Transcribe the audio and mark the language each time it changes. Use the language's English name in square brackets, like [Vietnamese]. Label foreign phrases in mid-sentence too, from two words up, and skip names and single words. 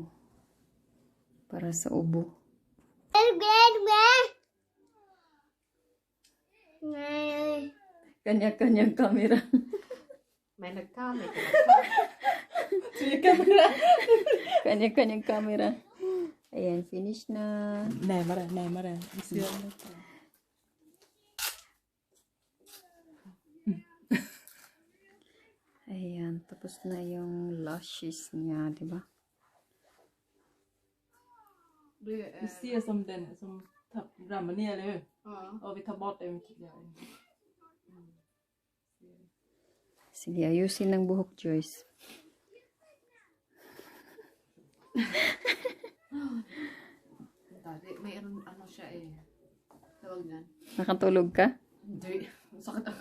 [Filipino] Para sa ubo. Kanya-kanyang camera. May nagkamit. Kanya-kanyang camera. Ayan, finish na. [Swedish] Nej, Mara. Vi ser om det. [Filipino] Ayan, tapos na yung lashes niya, di ba? [Swedish] Vi ser som den som ramlar ner, eller hur? Ja. Och vi tar bort den. [Filipino] Sige, ayusin ng buhok, Joyce. Dati, mayroon ano siya eh. Tawag yan. Nakatulog ka? Hindi. Sakit ang